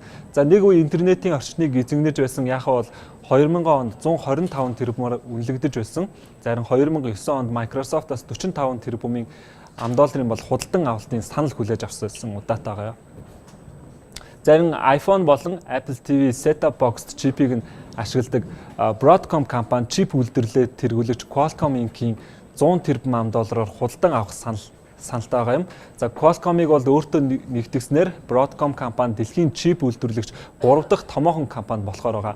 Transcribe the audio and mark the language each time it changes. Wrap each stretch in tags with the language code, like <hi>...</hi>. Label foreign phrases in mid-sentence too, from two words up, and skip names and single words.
<mn>За нэг үе интернетийн орчныг эзэгнэж байсан Yahoo бол 2000 онд 125 тэрбумаар үнэлэгдэж байсан. Зарим 2009 онд Microsoft-аас 45 тэрбумын $1 бол худалдан авалтын санал хүлээж авсан удаатай байгаа. Зарим iPhone болон Apple TV</mn> <en>set-top box</en> <mn>чипийг нь ашигладаг Broadcom компани чип үйлдвэрлэлд тэргүүлэгч Qualcomm-ийн 100 тэрбум $аар худалдан авах саналтай байгаа юм. За Qualcomm-ыг бол өөртөө нэгтгэснээр Broadcom компани дэлхийн чип үйлдвэрлэгч 3 дахь томоохон компани болохоор байгаа.</mn>